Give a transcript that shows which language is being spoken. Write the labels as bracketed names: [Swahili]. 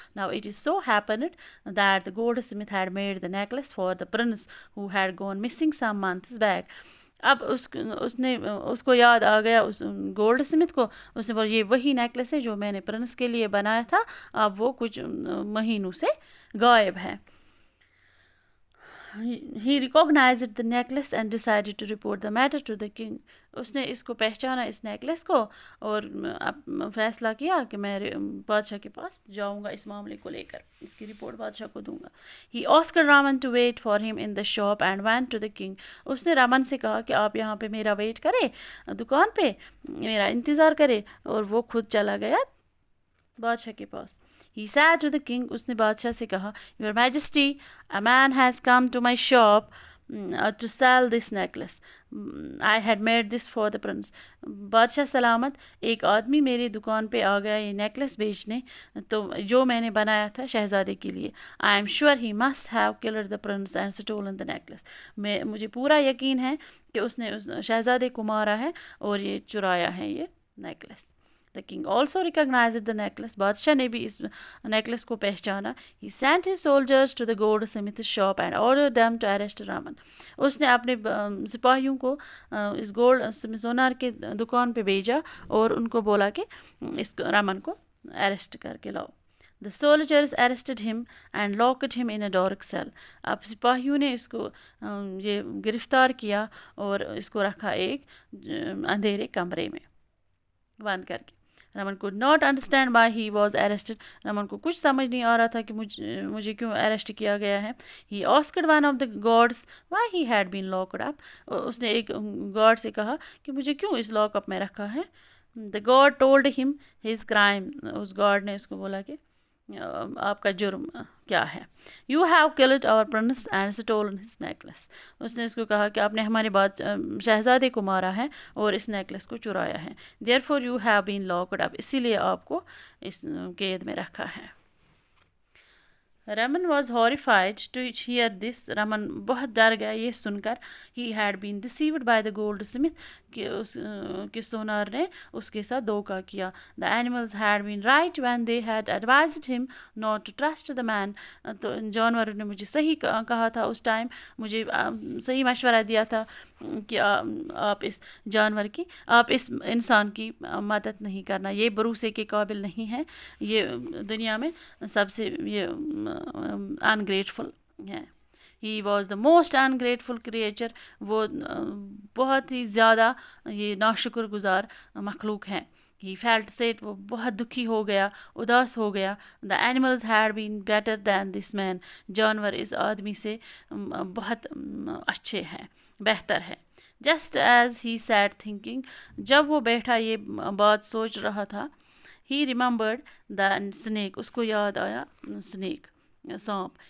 [English] Now it is so happened that the goldsmith had made the necklace for the prince who had gone missing some months back. [Urdu] اب اس کو یاد آ گیا اس gold Smith کو. اس نے بولا یہ وہی نیکلس ہے جو میں نے پرنس کے لیے بنایا تھا, اب وہ کچھ مہینوں سے غائب ہے. [English] He recognized the necklace and decided to report the matter to the king. [Urdu] اس نے اس کو پہچانا, اس نیکلس کو, اور فیصلہ کیا کہ میں بادشاہ کے پاس جاؤں گا اس معاملے کو لے کر, اس کی رپورٹ بادشاہ کو دوں گا. [English] He asked Raman to wait for him in the shop and went to the king. [Urdu] اس نے رمن سے کہا کہ آپ یہاں پہ میرا ویٹ کرے, دکان پہ میرا انتظار کرے, اور وہ خود چلا گیا بادشاہ کے پاس. [English] He said to the king. [Urdu] اس نے بادشاہ سے کہا, [English] Your Majesty, a man has come to my shop to sell this necklace. I had made this for the prince. [Urdu] بادشاہ سلامت, ایک آدمی میری دکان پہ آ گیا یہ نیکلس بیچنے, تو جو میں نے بنایا تھا شہزادے کے لیے. [English] I am sure he must have killed the prince and stolen the necklace. [Urdu] مجھے پورا یقین ہے کہ اس نے اس شہزادے کو مارا ہے اور یہ چرایا ہے یہ necklace. [English] The king also recognized the necklace. [Urdu] بادشاہ نے بھی اس نیکلس کو پہچانا. [English] He sent his soldiers to the goldsmith's shop and ordered them to arrest Raman. [Urdu] اس نے اپنے سپاہیوں کو اس گولڈ سونار کے دکان پہ بھیجا اور ان کو بولا کہ اس رمن کو اریسٹ کر کے لاؤ. [English] The soldiers arrested him and locked him in a dark cell. [Urdu] اب سپاہیوں نے اس کو یہ گرفتار کیا اور اس کو رکھا ایک اندھیرے کمرے میں بند کر کے. [English] Raman could not understand why he was arrested. [Urdu] Raman کو کچھ سمجھ نہیں آ رہا تھا کہ مجھے کیوں اریسٹ کیا گیا ہے. [English] He asked one of the guards why he had been locked up. [Urdu] اس نے ایک گارڈ سے کہا کہ مجھے کیوں اس لاک اپ میں رکھا ہے. [English] The guard told him his crime. [Urdu] اس guard نے اس کو بولا کہ آپ کا جرم کیا ہے. [English] You have killed our prince and stolen his necklace. [Urdu] اس نے اس کو کہا کہ آپ نے ہمارے شہزادے کو مارا ہے اور اس نیکلس کو چرایا ہے. [English] Therefore you have been locked up. [Urdu] اسی لیے آپ کو اس قید میں رکھا ہے. [English] Raman was horrified to hear this. [Urdu] رمن بہت ڈر گیا یہ سن کر. [English] he had been deceived by the goldsmith, [Urdu] کہ سونار نے اس کے ساتھ دھوکہ کیا. [English] The animals had been right when they had advised him not to trust the man. [Urdu] تو جانوروں نے مجھے صحیح کہا تھا اس ٹائم, مجھے صحیح مشورہ دیا تھا کہ آپ اس جانور کی, آپ اس انسان کی مدد نہیں کرنا, یہ بھروسے کے قابل نہیں ہے, یہ دنیا میں سب سے یہ ungrateful ہے. [English] He was the most ungrateful creature. [Urdu] وہ بہت ہی زیادہ یہ ناشکر گزار مخلوق ہیں. [English] He felt sad. [Urdu] وہ بہت دکھی ہو گیا, اداس ہو گیا. [English] The animals had been better than this man. [Urdu] جانور اس آدمی سے بہت اچھے ہیں, بہتر ہے. [English] Just as he sat thinking. [Urdu] جب وہ بیٹھا یہ بات سوچ رہا تھا, [English] he remembered the snake. [Urdu] اس کو یاد آیا snake, سانپ.